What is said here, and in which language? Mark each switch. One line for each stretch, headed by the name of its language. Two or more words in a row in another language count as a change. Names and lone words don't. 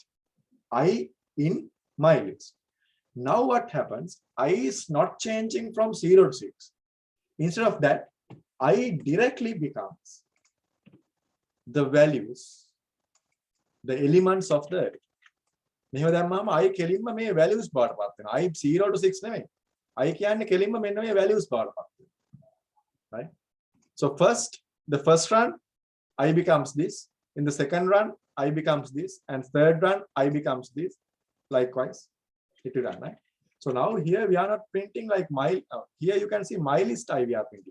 English: I in my list. Now what happens? I is not changing from 0 to 6. Instead of that, I directly becomes the values, the elements of the array.
Sinhala: මෙහෙම දැම්මම I කෙලින්ම මේ values බාටපත් වෙනවා. I 0 to 6 නෙමෙයි. I කියන්නේ කෙලින්ම මෙන්න මේ values බාටපත් වෙනවා.
English: Right? So first, the first run, I becomes this. In the second run, I becomes this. And third run, I becomes this. Likewise, it will run, right? So now here we are not printing like my, here you can see my list I we are printing.